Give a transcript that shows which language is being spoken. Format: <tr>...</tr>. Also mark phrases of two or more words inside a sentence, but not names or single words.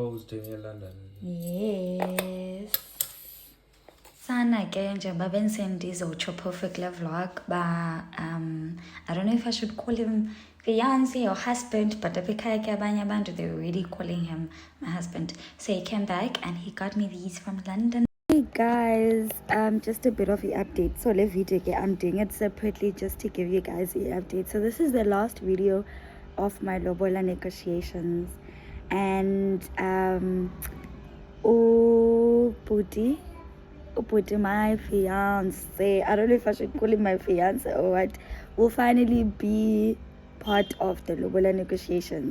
<en>doing in London. Yes.</en> <xh>Sana ke njengoba bensendiza utsho</xh> <en>perfect love vlog ba I don't know if I should call him fiance or husband, but</en> <xh>ekhaya ke abanye abantu</xh> <en>they were already calling him my husband. So he came back and he got me these from London. Hey guys, just a bit of the update. So le video ke I'm doing it separately just to give you guys the update. So this is the last video of my lobola negotiations, and oh Puti, my fiance, I don't know if I should call him my fiance or what, will finally be part of the lobola negotiations.</en>